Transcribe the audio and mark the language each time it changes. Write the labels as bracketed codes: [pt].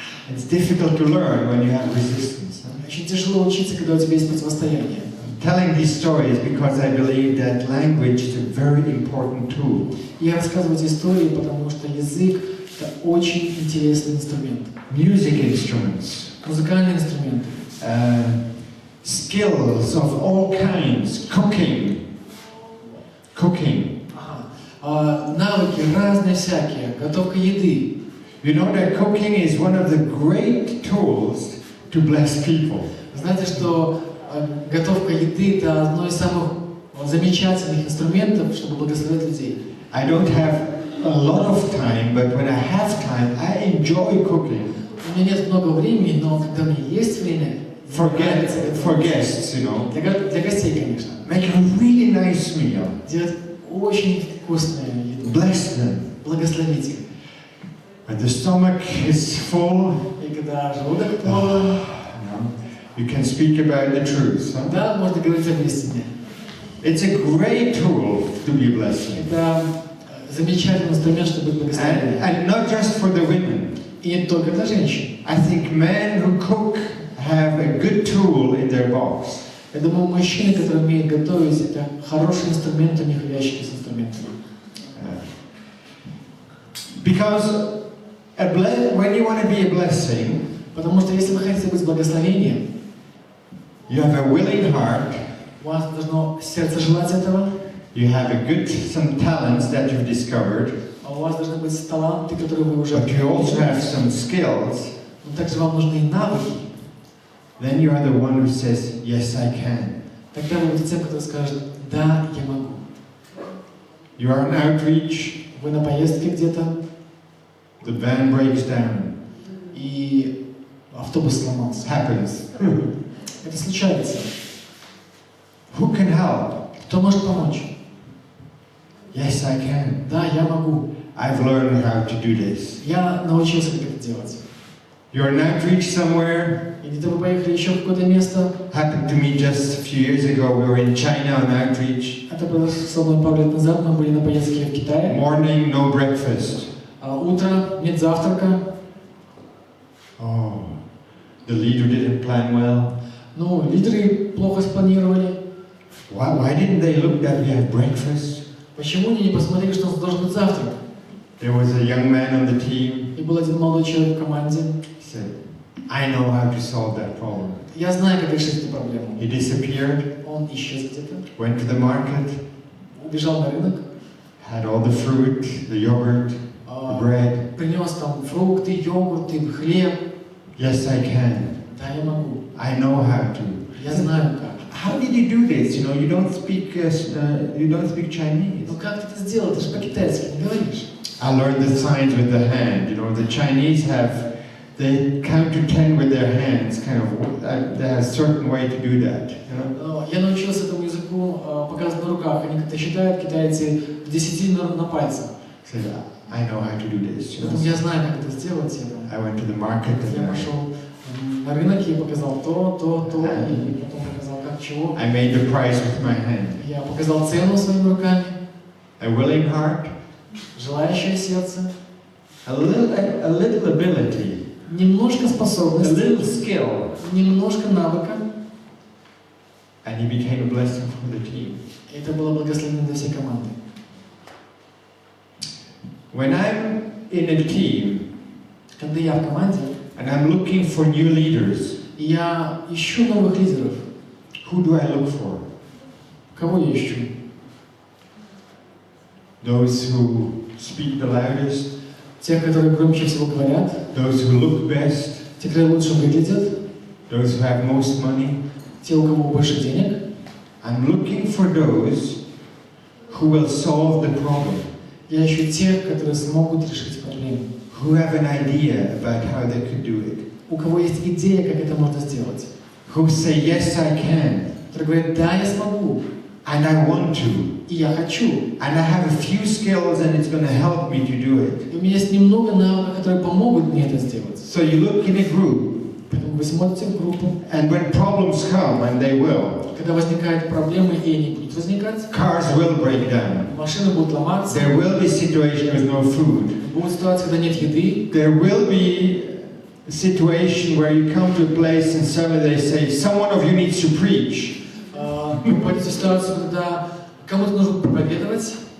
[en] It's difficult to learn when you have resistance. [ru] Очень тяжело учиться, когда у тебя есть противостояние. [en] Telling these stories because I believe that language is a very important tool. [ru] Я рассказываю эти истории, потому что язык – это очень интересный инструмент. [en] Music instruments. [ru] Музыкальные инструменты. [en] Skills of all kinds. Cooking. [ru] Навыки разные всякие. Готовка еды. [en] You know that cooking is one of the great tools to bless people. [ru] Знаете, что готовка еды – это одно из самых замечательных инструментов, чтобы благословить людей. [en] I don't have a lot of time, but when I have time, I enjoy cooking. [ru] У меня нет много времени, но когда у меня есть время, [en] For guests, you know. [ru] Для гостей, конечно. [en] Make a really nice meal. [ru] Делать очень вкусную еду. [en] Bless them. [ru] Благословить их. [en] When the stomach is full, [ru] И когда желудок полон, [en] you can speak about the truth. Huh? [ru] да, можно говорить об истине. [en] It's a great tool to be blessing. [ru] Это замечательный инструмент, чтобы быть благословенным. [en] And not just for the women. [ru] И не только для женщин. [en] I think men who cook have a good tool in their box. [ru] Я думаю, мужчины, которые умеют готовить, это хороший инструмент у них в ящике с инструментами. [en] Because when you want to be a blessing, [ru] потому что если вы хотите быть благословением, [en] you have a willing heart. [ru] У вас должно сердце желать этого. [en] You have some talents that you've discovered. [ru] А у вас должны быть таланты, которые вы уже. [en] But you also have some skills. [ru] Но также вам нужны и навыки. [en] Then you are the one who says, yes, I can. [ru] Тогда вы будете тем, кто скажет, да, я могу. [en] You are on outreach. [ru] Вы на поездке где-то. [en] The van breaks down. [ru] И автобус сломался. [en] Happens. [ru] Это случается. [en] Who can help? [ru] Кто может помочь? [en] Yes, I can. [ru] Да, я могу. [en] I've learned how to do this. [ru] Я научился, как это делать. [en] You're on outreach somewhere. [ru] И где-то вы поехали еще в какое-то место. [en] Happened to me just a few years ago. We were in China on outreach. [ru] Это было со мной пару лет назад. Мы были на поездке в Китае. [en] Morning, no breakfast. [ru] Утро, нет завтрака. [en] Oh, the leader didn't plan well. [ru] Ну, лидеры плохо спланировали. [en] Why didn't they look that we have breakfast? [ru] Почему они не посмотрели, что у нас должен быть завтрак? [en] There was a young man on the team. [ru] И был один молодой человек в команде. [en] He said, I know how to solve that problem. [ru] Я знаю, как решить эту проблему. [en] He disappeared. [ru] Он исчез где-то. [en] Went to the market. [ru] Убежал на рынок. [en] Had all the fruit, the yogurt, the bread. [ru] принес там фрукты, йогурты, хлеб. [en] Yes, I can. [ru] Да, я могу. [en] I know how to. [ru] Я знаю как. [en] How did you do this? You know, you don't speak Chinese. [ru] Ну как ты это сделал? Ты же по-китайски не говоришь. [en] I learned the signs with the hand. You know, the Chinese they count to 10 with their hands, kind of. They have a certain way to do that. You know. [ru] Я научился этому языку показывать на руках. Они как-то считают, китайцы, в 10 на пальцах. [en] So I know how to do this. You know. [ru] Я знаю, как это сделать. [en] I went to the market [ru] Я пошел на рынок и показал то, и потом показал как чего. [en] I made the price with my hand. [ru] Я показал цену своими руками. [en] A willing heart. [ru] Желающее сердце. [en] A little ability. [ru] Немножко способности. [en] A little skill. [ru] Немножко навыка. [en] And he became a blessing for the team. [ru] Это было благословение для всей команды. [en] When I'm in a team, [ru] когда я в команде, [en] and I'm looking for new leaders, [ru] я ищу новых лидеров. [en] Who do I look for? [ru] Кого я ищу? [en] Those who speak the loudest. [ru] Тех, которые громче всего говорят. [en] Those who look best. [ru] Те, которые лучше выглядят. [en] Those who have most money. [ru] Те, у кого больше денег. [en] I'm looking for those who will solve the problem. [ru] Я ищу тех, которые смогут решить проблему. [en] Who have an idea about how they could do it. [ru] У кого есть идея, как это можно сделать. [en] Who say, yes, I can. [ru] Которые говорят, да, я смогу. [en] And I want to. [ru] И я хочу. [en] And I have a few skills and it's going to help me to do it. [ru] И у меня есть немного навыков, которые помогут мне это сделать. [en] So you look in a group. [ru] Поэтому вы смотрите в группу. [en] And when problems come, and they will. [ru] Когда возникают проблемы, и они будут возникать. [en] Cars will break down. [ru] Машины будут ломаться. [en] There will be situations with no food. [ru] Будут ситуации, когда нет еды. [en] There will be a situation where you come to a place and suddenly they say, someone of you needs to preach. [ru] Вы попадете в ситуацию, когда кому-то нужно проповедовать.